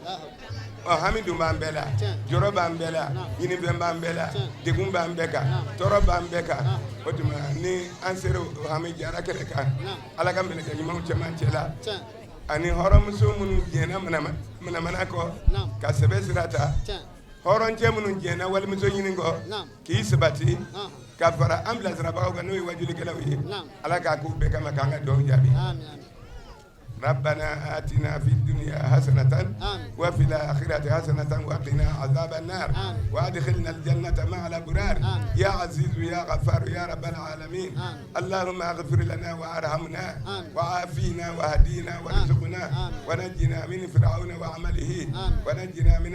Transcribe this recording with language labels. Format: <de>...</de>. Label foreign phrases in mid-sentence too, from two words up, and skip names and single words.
<bm>hami dun b'an bɛɛ la jɔrɔ b'an bɛɛ la ɲinifɛn b'an bɛɛ la degun b'an bɛɛ kan tɔɔrɔ b'an bɛɛ kan o tuma ni an sera hami jara kɛlɛ kan ala ka mɛlɛkɛ ɲumanw cɛman cɛ la ani hɔrɔnmuso minnu jɛnna manamana kɔ ka sɛbɛ sira ta hɔrɔncɛ minnu jɛnna walimuso ɲini kɔ k'i sabati ka fara an bilasirabagaw kan n'o ye wajulikɛlaw ye ala k'a k'u bɛɛ kama k'an ka dɔw jaabi</bm> <ar>ربنا آتنا في الدنيا حسنة وفي الآخرة حسنة وقنا عذاب النار وأدخلنا الجنة مع الأبرار يا عزيز يا غفار يا رب العالمين اللهم اغفر لنا وارحمنا وعافينا وهدينا وارزقنا ونجنا من فرعون وعمله ونجنا من</ar>